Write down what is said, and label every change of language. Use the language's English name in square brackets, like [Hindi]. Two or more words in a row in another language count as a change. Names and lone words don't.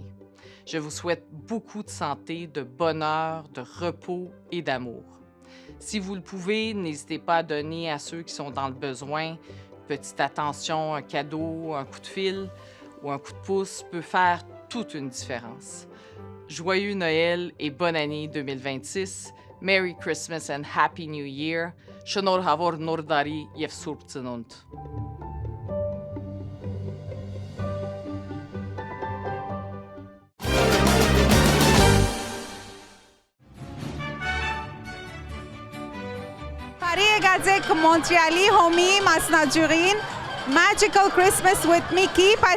[French] Je vous souhaite beaucoup de santé, de bonheur, de repos et d'amour. Si vous le pouvez, n'hésitez pas à donner à ceux qui sont dans le besoin. Petite attention, un cadeau, un coup de fil ou un coup de pouce peut faire toute une différence. Joyeux Noël et bonne année 2026. [English] Merry Christmas and Happy New Year. [Armenian] Շնորհավոր նոր տարի եւ Սուրբ Ծնունդ։ Բարի եկացեք Մոնտրեալի հոմի մասնաճյուղին Magical Christmas with Mickey, բայց